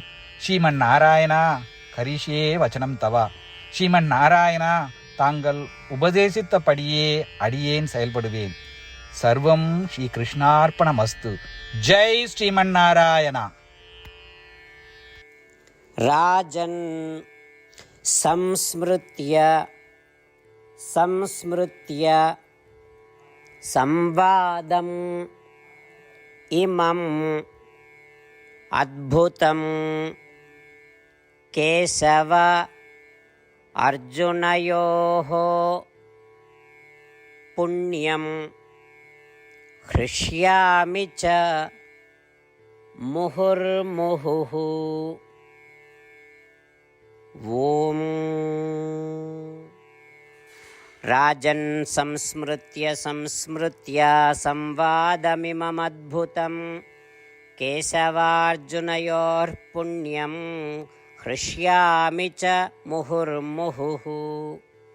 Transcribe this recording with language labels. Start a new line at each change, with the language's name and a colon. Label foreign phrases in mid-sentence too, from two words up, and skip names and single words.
Sanskrit: ஸ்ரீமன் நாராயணா, करिष्ये वचनं तव.
Tamil: ஸ்ரீமன் நாராயணா, தாங்கள் உபதேசித்தபடியே அடியேன் செயல்படுவேன்.
Sanskrit: सर्वं श्री कृष्णार्पणमस्तु. ஜெய் ஸ்ரீமன் நாராயணா. ராஜன் संस्मृत्य संवादम् इमम् अद्भुतं केशव अर्जुनयोः पुण्यं हृष्यामि च मुहुर्मुहुः. ஓம். राजन् संस्मृत्य संवादमिममद्भुतं केशवार्जुनयोः पुण्यं हृष्यामि च முहुर्मुहुः.